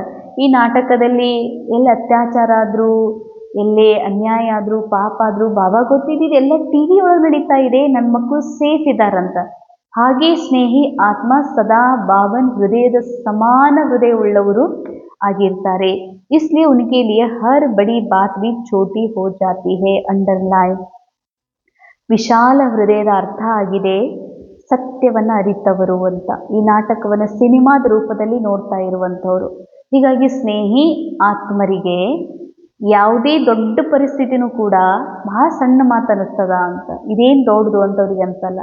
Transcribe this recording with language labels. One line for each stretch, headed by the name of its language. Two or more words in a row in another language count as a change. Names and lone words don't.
Kannada: ಈ ನಾಟಕದಲ್ಲಿ ಎಲ್ಲಿ ಅತ್ಯಾಚಾರ ಆದರೂ, ಎಲ್ಲೇ ಅನ್ಯಾಯ ಆದರೂ, ಪಾಪ ಆದರೂ ಬಾಬಾ ಗೊತ್ತಿದ್ದು ಎಲ್ಲ ಟಿ ವಿ ಒಳಗೆ ನಡೀತಾ ಇದೆ, ನನ್ನ ಮಕ್ಕಳು ಸೇಫ್ ಇದ್ದಾರಂತ. ಹಾಗೆ ಸ್ನೇಹಿ ಆತ್ಮ ಸದಾ ಬಾಬನ್ ಹೃದಯದ ಸಮಾನ ಹೃದಯ ಉಳ್ಳವರು ಆಗಿರ್ತಾರೆ.
Hindi: इसलिए उनके लिए हर बड़ी बात भी छोटी हो जाती है.
Kannada: ಅಂಡರ್ಲೈನ್, ವಿಶಾಲ ಹೃದಯದ ಅರ್ಥ ಆಗಿದೆ ಸತ್ಯವನ್ನು ಅರಿತವರು ಅಂತ. ಈ ನಾಟಕವನ್ನು ಸಿನಿಮಾದ ರೂಪದಲ್ಲಿ ನೋಡ್ತಾ ಇರುವಂಥವ್ರು. ಹೀಗಾಗಿ ಸ್ನೇಹಿ ಆತ್ಮರಿಗೆ ಯಾವುದೇ ದೊಡ್ಡ ಪರಿಸ್ಥಿತಿನೂ ಕೂಡ ಬಹಳ ಸಣ್ಣ ಮಾತು ಅನ್ನಿಸ್ತದ ಅಂತ, ಇದೇನು ದೊಡ್ಡದು ಅಂತವ್ರಿಗೆ ಅನ್ಸಲ್ಲ.